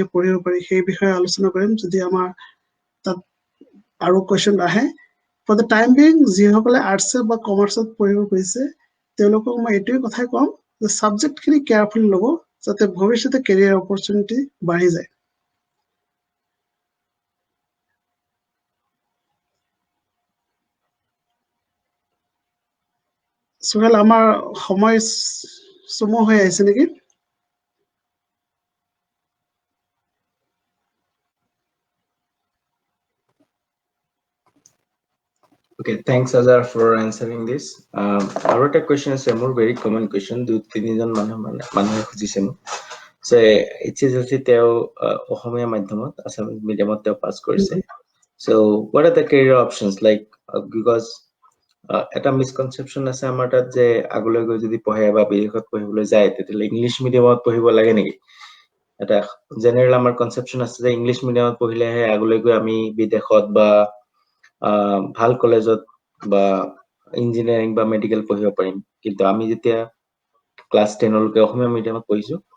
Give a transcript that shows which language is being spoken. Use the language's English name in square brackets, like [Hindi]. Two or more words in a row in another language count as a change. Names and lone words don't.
[Assamese] পঢ়িব পাৰি সেই বিষয়ে আলোচনা কৰিম যদি আমাৰ তাত আৰু কোৱেশ্চন আহে [English] for the time being [Assamese] যিসকলে আৰ্টছ বা কমাৰ্চত পঢ়িব খুজিছে তেওঁলোকক মই এইটোৱে কথাই ক'ম যে সাবজেক্টখিনি কেয়াৰফুলি ল'ব যাতে ভৱিষ্যতে [English] career opportunity [Assamese] বাঢ়ি যায় সোহেল আমাৰ সময় চমু হৈ আহিছে নেকি [English] Okay, thanks Azhar for answering this. Our question is a more very common question. [Assamese] দুই তিনিজন মানুহে খুজিছে মোক যে HSLC তেওঁ অসমীয়া মাধ্যমত [English] Assamese medium [Assamese] তেওঁ পাস কৰিছে [English] so what are the career options like because [Assamese] এটা মিসকনসেপশন আছে আমাৰ তাত যে আগলৈ গৈ যদি পঢ়ে বা বিদেশত পঢ়িবলৈ যায় তেতিয়ালে [English] English medium [Assamese] পঢ়িব লাগে নেকি এটা জেনাৰেল আমাৰ কনসেপশন আছে যে [English] English medium [Assamese] পঢ়িলেহে আগলৈ গৈ আমি বিদেশত বা ভাল কলেজত বা ইঞ্জিনিয়াৰিং বা মেডিকেল পঢ়িব পাৰিম কিন্তু আমি যেতিয়া ক্লাস 10 লৈকে অসমীয়া মিডিয়ামত পঢ়িছো